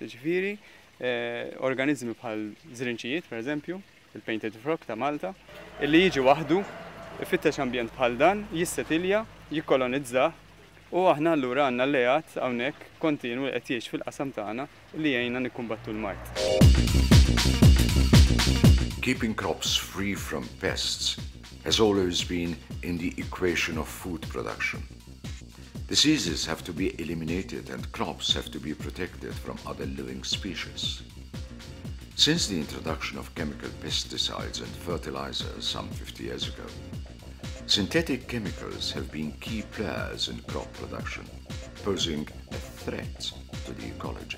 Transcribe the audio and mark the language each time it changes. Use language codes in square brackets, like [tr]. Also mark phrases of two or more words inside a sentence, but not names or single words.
[mt] Ġifieri organizmi bħal żrinċijiet, pereżempju, il- [en] painted frog [mt] ta' Malta, illi jiġi waħdu, ifittex ambjent bħal dan, jissetilja, jikkolonizza u aħna allura għandna alleat hawnhekk kontinwu qed jgħix fil-qasam tagħna li jgħinna nikkumbattu l-mart. [en] Keeping crops free from pests has always been in the equation of food production. Diseases have to be eliminated and crops have to be protected from other living species. Since the introduction of chemical pesticides and fertilizers some 50 years ago, synthetic chemicals have been key players in crop production, posing a threat to the ecology.